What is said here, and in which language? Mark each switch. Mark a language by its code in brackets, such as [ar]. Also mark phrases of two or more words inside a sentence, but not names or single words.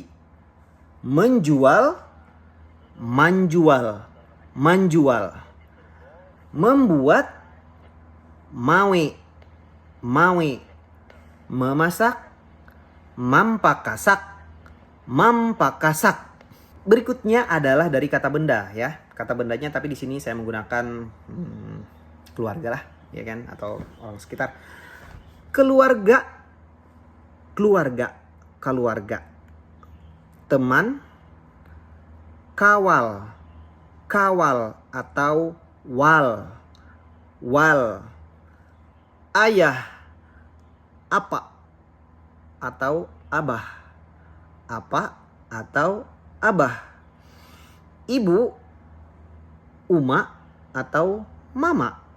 [bjn] Menjual, manjual, manjual. Membuat, mawe, mawe. Memasak, mampakasak, mampakasak. [id] Berikutnya adalah dari kata benda ya. Kata bendanya tapi di sini saya menggunakan keluarga lah ya kan, atau orang sekitar. Keluarga, keluarga, keluarga. Teman, [bjn] kawal, kawal atau wal, wal. Ayah, apa atau abah, apa atau abah. Ibu, uma atau mama.